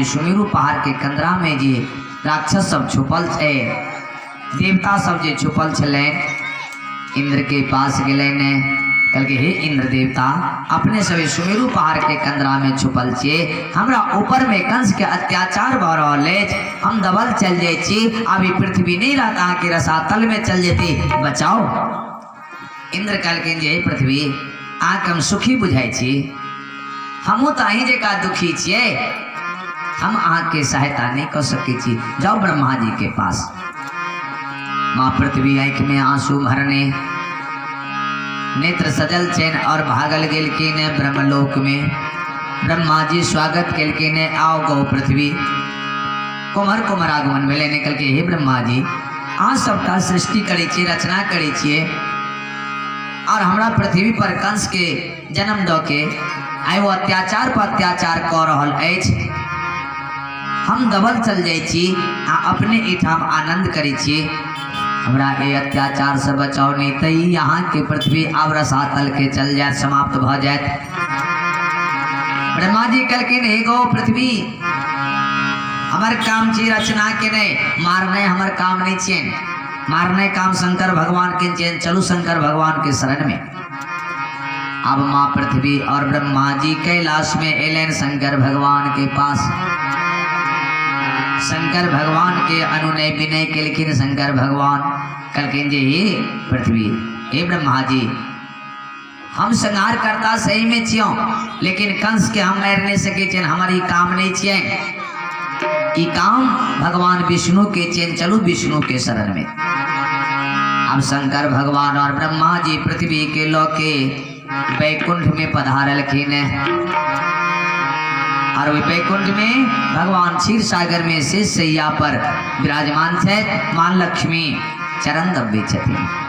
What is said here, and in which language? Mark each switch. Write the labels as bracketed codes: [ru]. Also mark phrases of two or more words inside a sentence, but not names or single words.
[mai] सुमेरु पहाड़ के कंदरा में जे राक्षस सब छुपल छे देवता सब जे छुपल छले इंद्र के पास गेले ने कल के हे इंद्र देवता अपने सभी सुमेरु पहाड़ के कंदरा में छुपल छे हमरा ऊपर में कंस के अत्याचार भ रहल अछि हम दबल चल जाय छी अभी पृथ्वी नहीं रहता कि रसातल में चल जेती बचाओ। इंद्र कल के जे पृथ्वी आके हम सुखी बुझाई छी हमू तो अही जका दुखी छिए हम अहाँ के सहायता नहीं कर सके छी जाओ ब्रह्मा जी के पास। माँ पृथ्वी आंख में आंसू भरने नेत्र सजल चैन और भागल गेल के ने ब्रह्मलोक में। ब्रह्मा जी स्वागत केल के ने आओ गौ पृथ्वी कुमर कुमर आगमन भेले निकल के हे ब्रह्मा जी अहाँ सबका सृष्टि करे छी रचना करे छिए और हमरा पृथ्वी पर कंस के जन्म द के आइ वो अत्याचार पर अत्याचार कर रहल अछि हम दबल चल जाय छी आ अपने एठाम आनंद करे छी हमरा ए अत्याचार से बचाओ नहीं तो यहाँ के पृथ्वी आब रसातल के चल जाए समाप्त भ जाए। ब्रह्मा जी कहलखिन हे गो पृथ्वी हमर काम छी रचना के नहीं मारने हमर काम नहीं छियन मारने काम शंकर भगवान के चैन चलू शंकर भगवान के शरण में। अब माँ पृथ्वी और ब्रह्मा जी कैलाश में एलेन शंकर भगवान के पास। शंकर भगवान के अनुनय विनय के लिखिन शंकर भगवान कलकिन जे हे पृथ्वी हे ब्रह्मा जी हम संहार करता सही में छियो लेकिन कंस के हम मार नहीं सके चेन हमारी काम नहीं छिए ई काम भगवान विष्णु के चेन चलू विष्णु के शरण में। अब शंकर भगवान और ब्रह्मा जी पृथ्वी के लोके वैकुंठ में पधारलखिन और वही वैकुंठ में भगवान क्षीर सागर में शेष सैया पर विराजमान थे मां लक्ष्मी चरण दबे छथिन।